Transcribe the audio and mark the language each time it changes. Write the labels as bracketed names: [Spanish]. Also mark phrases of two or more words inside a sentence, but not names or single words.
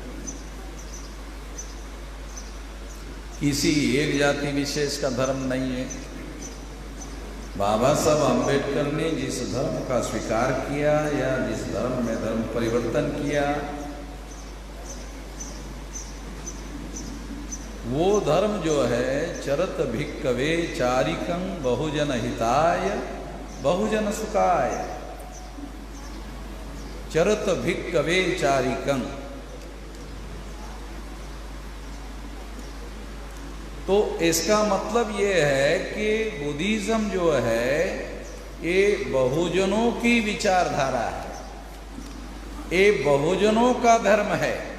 [Hindi] किसी एक जाति विशेष का धर्म नहीं है। बाबा साहब अम्बेडकर ने जिस धर्म का स्वीकार किया या जिस धर्म में धर्म परिवर्तन किया, वो धर्म जो है [Pali] चरत भिक्कवे चारिकं बहुजन हिताय बहुजन सुखाय। चरत भिक्कवे चारिकं, [Hindi] तो इसका मतलब ये है कि बुद्धिज्म जो है ये बहुजनों की विचारधारा है, ये बहुजनों का धर्म है।